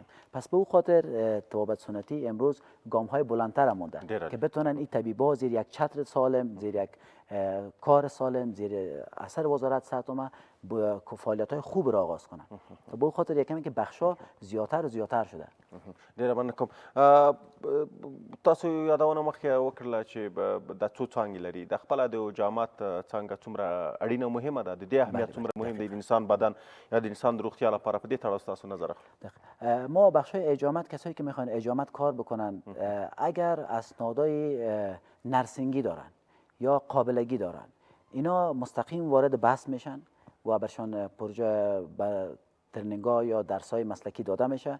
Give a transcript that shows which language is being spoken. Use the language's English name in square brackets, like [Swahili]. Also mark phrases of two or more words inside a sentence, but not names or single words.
[Persian] پس به او خاطر طبابت سنتی امروز گام های بلندتر مونده که بتونن این طبیبا زیر یک چتر سالم، زیر یک کار سالم، زیر اثر وزارت صحت عامه فعالیت های خوب را آغاز کنن. به او خاطر یکمی که بخشا زیاتر و زیاتر شده. [Pashto] ډیره مننه کوم. تاسو یادونه مخکې وکړله چې د څو څانګې لري، د خپله د جامات څانګه څومره اړینه مهمه ده، د دې اهمیت څومره مهم دی د انسان بدن یا د انسان د روغتیا لپاره، په دې تړاو ستاسو نظر اخلم. [Persian] ما بخش اجامت، کسایی که میخوان اجامت کار بکنن، اگر اسنادای نرسینگی دارن یا قابلگی دارن، اینا مستقیم وارد بحث میشن و برشان پروژه ترنینگا یا درسای مسلکی داده میشه.